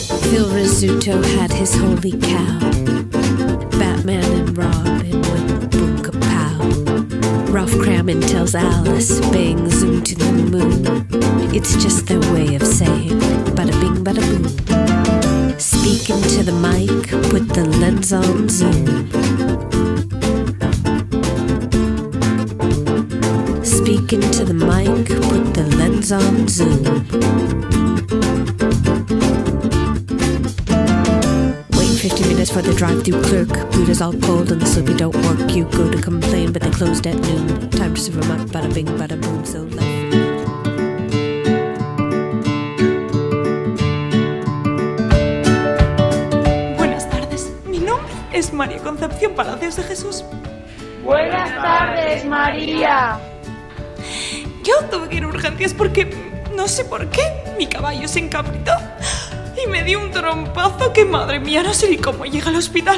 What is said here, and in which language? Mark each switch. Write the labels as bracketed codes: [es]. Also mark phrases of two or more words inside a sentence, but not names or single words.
[en] Phil Rizzuto had his holy cow. Batman and Robin with Boom Kapow. Ralph Cramon tells Alice, bang zoom to the moon. It's just their way of saying bada bing bada boom. Speaking to the mic, put the lens on zoom. Speaking to the mic, put the lens on zoom. Waiting 50 minutes for the drive-thru clerk. Buddha's all cold and the slippy don't work. You go to complain, but they closed at noon. Time to serve 'em up, bada bing, bada boom, so left. [es] Buenas tardes, mi nombre es María Concepción Palacios de Jesús. Buenas tardes, María. Yo tuve que ir a urgencias porque, no sé por qué, mi caballo se encabritó y me dio un trompazo que, madre mía, no sé ni cómo llega al hospital.